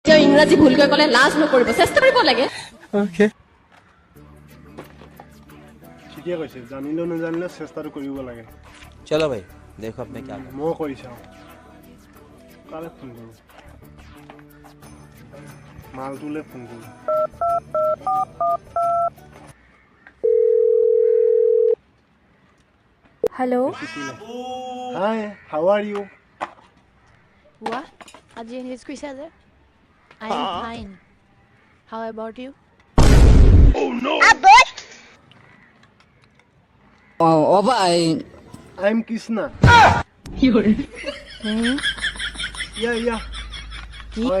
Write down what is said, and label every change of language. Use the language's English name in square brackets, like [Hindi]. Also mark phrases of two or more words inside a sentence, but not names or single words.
[Assamese] ইংৰাজী ভুলকৈ ক'লে লাজ নকৰিব, চেষ্টা কৰিব লাগে। [English] Okay. [Assamese] ঠিকে কৈছে, জানিলেও নাজানিলেও চেষ্টাটো কৰিব লাগে। [Hindi] चलो भाई देखो अब मैं क्या करूं। [Assamese] মই কৰি চাওঁ। কালে ফোন কৰোঁ? মালটোলৈ ফোন কৰোঁ। [English] Hello. Hi, how are you? What? [Assamese] আজি English কৈছা যে? [English] I am fine. How about you? I'm Krishna. Yeah. Hi.